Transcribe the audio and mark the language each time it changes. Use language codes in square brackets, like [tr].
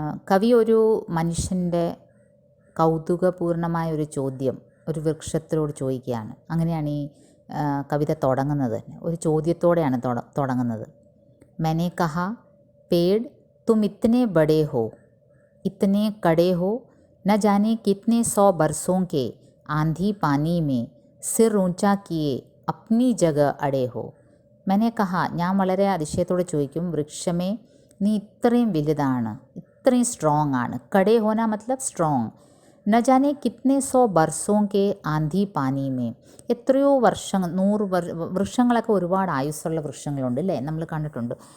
[ml] കവി ഒരു മനുഷ്യൻ്റെ കൗതുകപൂർണമായ ഒരു ചോദ്യം ഒരു വൃക്ഷത്തിനോട് ചോദിക്കുകയാണ്. അങ്ങനെയാണ് ഈ കവിത തുടങ്ങുന്നത് തന്നെ. ഒരു ചോദ്യത്തോടെയാണ് തുടങ്ങുന്നത്. [hi] मैंने कहा पेड़ तुम इतने बड़े हो, इतने कड़े हो, न जाने कितने 100 बरसों के आंधी पानी में सिर ऊंचा किए अपनी जगह अड़े हो. मैंने कहा [ml] ഞാൻ വളരെ അതിശയത്തോടെ ചോദിക്കും, വൃക്ഷമേ നീ ഇത്രയും വലുതാണ്, ഇത്രയും സ്ട്രോങ് ആണ്. കടേ ഹോന മത്ലബ് സ്ട്രോങ്. [hi] न जाने कितने 100 बरसों के ആന്ധി പാനി में, [ml] എത്രയോ വർഷങ്ങൾ, 100 വൃക്ഷങ്ങളൊക്കെ ഒരുപാട് ആയുസ്സുള്ള വൃക്ഷങ്ങളുണ്ട് അല്ലേ, നമ്മൾ കണ്ടിട്ടുണ്ട്.